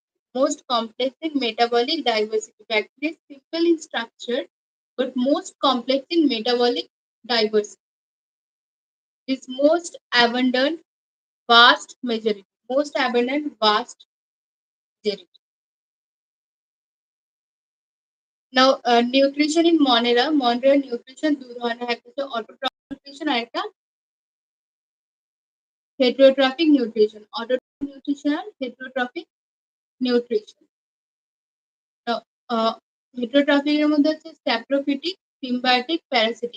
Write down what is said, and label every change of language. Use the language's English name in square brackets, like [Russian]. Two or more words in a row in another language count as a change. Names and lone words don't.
[English] Most complex in metabolic diversity. Bacteria is simple in structure, but most complex in metabolic diversity. Is most abundant, vast majority. Most abundant, vast majority. Now, nutrition in Monera. Monera nutrition [Bangla] দু ধরনের, একটা হচ্ছে [English] autotrophic nutrition [Bangla] আর একটা [English] heterotrophic nutrition. Autotrophic nutrition আর heterotrophic nutrition. Now, heterotrophic [Bangla] এর মধ্যে হচ্ছে [English] saprophytic, symbiotic, parasitic.